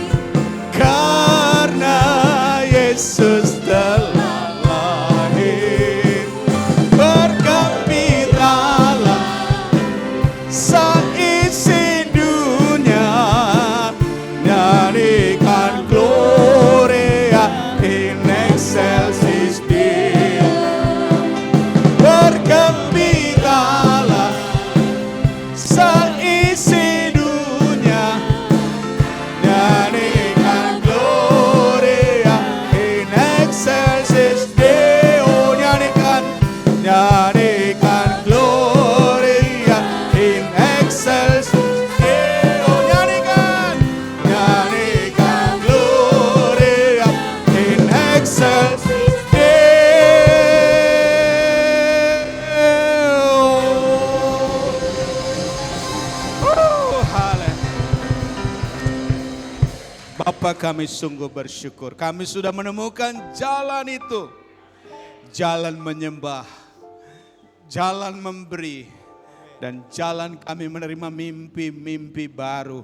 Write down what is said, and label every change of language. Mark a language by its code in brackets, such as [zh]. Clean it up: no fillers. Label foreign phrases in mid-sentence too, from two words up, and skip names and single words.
[id] Karena Yesus telah lahir, bergembiralah seisi dunia, nyanyikan [la] Gloria in excelsis Deo. [id] Bergembiralah seisi dunia, nyanyikan [la] Gloria in excelsis Deo. [id] Nyanyikan, nyanyikan [la] Gloria in excelsis Deo. [id] Nyanyikan, nyanyikan [la] Gloria in excelsis Deo. [id] Bapa, kami sungguh bersyukur. Kami sudah menemukan jalan itu. Jalan menyembah, jalan memberi, dan jalan kami menerima mimpi-mimpi baru.